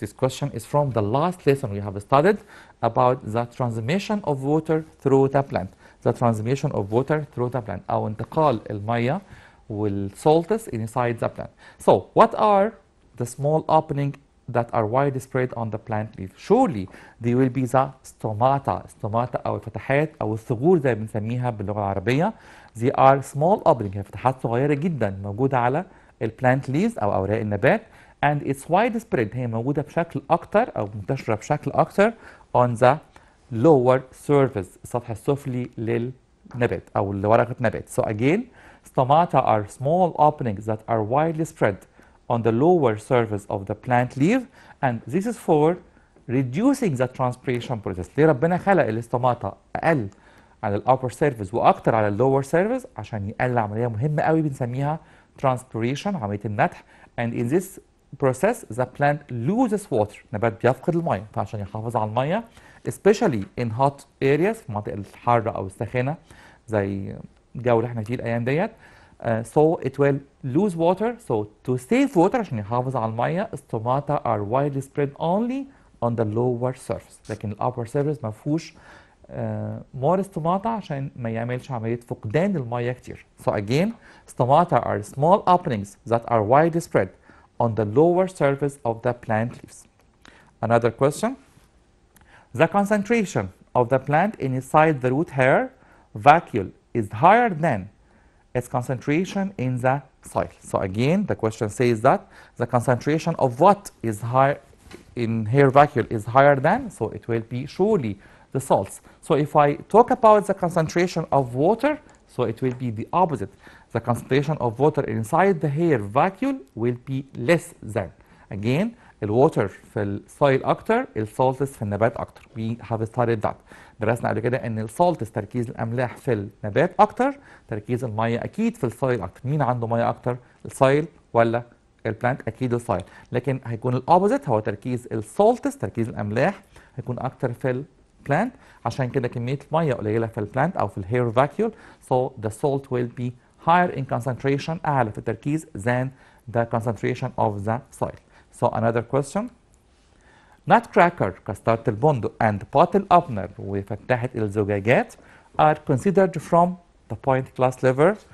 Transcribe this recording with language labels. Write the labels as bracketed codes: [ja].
[en] This question is from the last lesson we have studied about the transmission of water through the plant. The transmission of water through the plant [ar] أو انتقال المية [en] والsalts inside the plant. So what are the small opening that are widely spread on the plant leaf? Surely they will be the stomata. [ar] Stomata أو الفتحات أو الثغور زي ما بنسميها باللغة العربية. [en] They are small opening. [ar] هي فتحات صغيرة جدا موجودة على البلانت ليفز أو أوراق النبات [en] and it's widespread. [ar] هي موجودة بشكل أكتر أو منتشرة بشكل أكتر [en] on the lower surface [ar] السطح السفلي للنبات أو لورقة نبات. [en] So again stomata are small openings that are widely spread on the lower surface of the plant leaf and this is for reducing the transpiration process. [ar] ليه ربنا خلق الاستوماتا أقل على الأبر سيرفيس وأكتر على اللور سيرفيس؟ عشان يقلل عملية مهمة قوي بنسميها transpiration عملية النتح. [en] and in this process the plant loses water. [ar] نبات بيفقد المية فعشان يحافظ على المية [en] especially in hot areas [ar] في المناطق الحارة أو الساخنة زي الجو اللي احنا فيه الأيام ديت. [en] So it will lose water. So to save water [ar] عشان يحافظ على المية [en] stomata are widely spread only on the lower surface. [ar] لكن الupper surface ما فيهوش more stomata عشان ما يعملش عملية فقدان المية كتير. [en] So again stomata are small openings that are widely spread on the lower surface of the plant leaves. Another question. The concentration of the plant inside the root hair vacuole is higher than its concentration in the soil. So again the question says that the concentration of what is higher in hair vacuole is higher than, so it will be surely the salts. So if I talk about the concentration of water, so it will be the opposite. The concentration of water inside the hair vacuole will be less than. [ar] Again الووتر في السويل اكتر، السولتس في النبات اكتر. [en] We have studied that. [ar] درسنا قبل كده ان السولتس تركيز الاملاح في النبات اكتر، تركيز الميه اكيد في السويل اكتر. مين عنده ميه اكتر؟ السويل ولا البلانت؟ اكيد السويل. لكن هيكون الاوبوزيت، هو تركيز السولتس تركيز الاملاح هيكون اكتر في البلانت، عشان كده كميه الميه قليله في البلانت او في الهير فاكيول. [en] So the salt will be higher in concentration، [ar] اعلى في التركيز [en] than the concentration of the soil. So another question. Nutcracker [ar] كستارة البندق [en] and bottle opener [ar] وفتحة الزجاجات [en] are considered from the point class level.